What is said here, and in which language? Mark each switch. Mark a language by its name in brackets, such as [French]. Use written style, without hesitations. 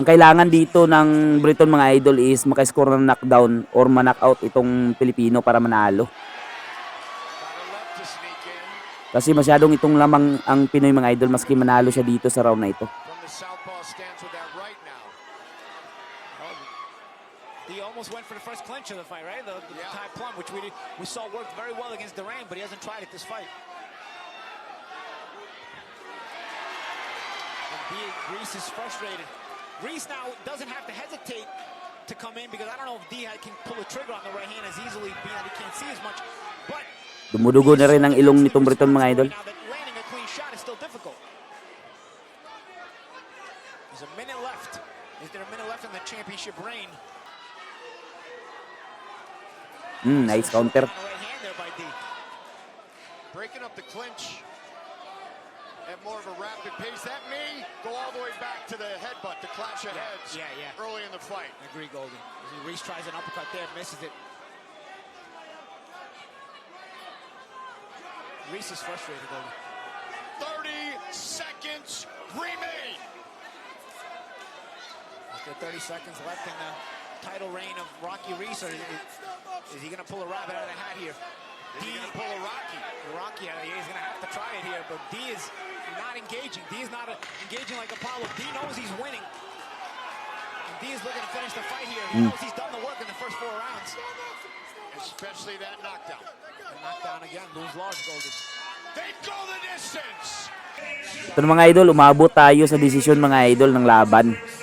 [Filipino] Ang kailangan dito ng Briton, mga idol, is makascore ng knockdown or ma-knockout itong Pilipino para manalo. [English] Got a left to sneak in [Filipino] Kasi masyadong itong lamang ang Pinoy, mga idol, maski manalo siya dito sa round na ito. [English] from the southpaw stance with that right now. he almost went for the first clinch of the fight, right? The Yeah. Thai plum, which we saw worked very well against Duran, but he hasn't tried it this fight. And Reese is frustrated. Reese now doesn't have to hesitate to come in because I don't know if D can pull a trigger on the right hand as easily, being that he can't see as much. But [Filipino] Dumudugo na rin ang ilong nitong Briton, mga idol. [English] now that landing a clean shot is still difficult. There's a minute left. Is there a minute left in the championship reign? Nice counter. On the right hand there by D. Breaking up the clinch at more of a rapid pace. That may go all the way back to the headbutt, the clash of heads Yeah. early in the fight. I agree, Goldie. Reese tries an uppercut there, misses it. Reese is frustrated, Goldie. 30 seconds remain. After 30 seconds left in the title reign of Rocky Reese, or is he going to pull a rabbit out of the hat here? Is he going to pull a Rocky? Rocky, he's going to have to try it here, but D is not engaging. D is not engaging like Apollo. D knows he's winning. And D is looking to finish the fight here. He knows he's done the work in the first 4 rounds. Especially that knockdown. And knockdown again, lose large, Golden. They go the distance. [Filipino] Ito na, mga idol, umabot tayo sa desisyon, mga idol, ng laban.